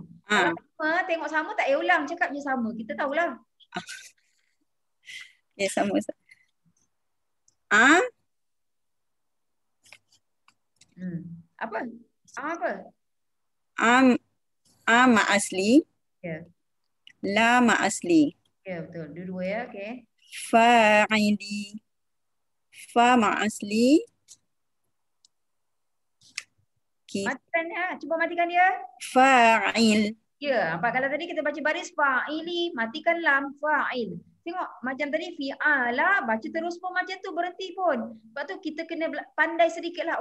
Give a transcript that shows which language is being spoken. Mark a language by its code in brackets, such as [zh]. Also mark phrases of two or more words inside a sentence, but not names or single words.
[ms] Kalau sama, tengok sama tak payah ulang. Cakap je sama. Kita tahulah. Ya, sama Ustaz. Apa? Apa? [ar] Ma asli. [ms] Ya. [ar] La ma asli. [ms] Ya, betul. Dua-dua ya. Okey. [ar] Fa'ili. Fa ma asli. [ms] Matikan ya. Cuba matikan dia. Fa'il. Ya, kalau tadi kita baca baris fa'ili, matikan lam fa'il. Tengok macam tadi fi'ala, baca terus pun macam tu, berhenti pun. Sebab tu kita kena pandai sedikit lah.